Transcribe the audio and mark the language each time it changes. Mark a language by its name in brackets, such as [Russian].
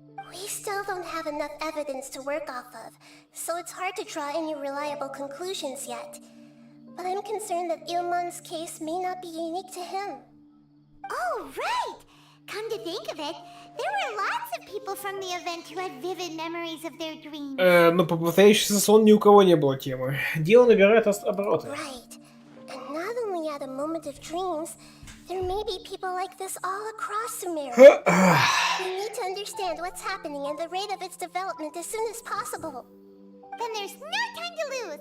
[English] We still don't have enough evidence to work off of, so it's hard to draw any reliable conclusions yet. But I'm concerned that Ilmon's case may not be unique to him. Oh, right! Come to think of it, there were lots of people from the event who had vivid memories of their dreams. [Russian] Но повторяющийся сон ни у кого не было темы. Дело набирает обороты. [English] Right. And not only at a moment of dreams, there may be people like this all across Sumeru. We need to understand what's happening and the rate of its development as soon as possible. Then there's no time to lose.